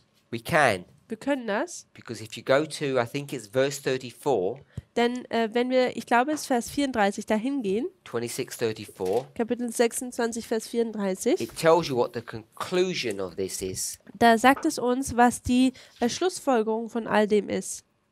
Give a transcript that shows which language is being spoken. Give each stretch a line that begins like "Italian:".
English: We can.
German: Wir können das,
English: Because if you go to, I think it's verse 34,
German: denn wenn wir, ich glaube, es ist Vers 34 dahin gehen,
English: 26:34,
German: Kapitel 26, Vers 34,
English: it tells you what the conclusion of this is.
German: da sagt es uns, was die Schlussfolgerung von all dem ist.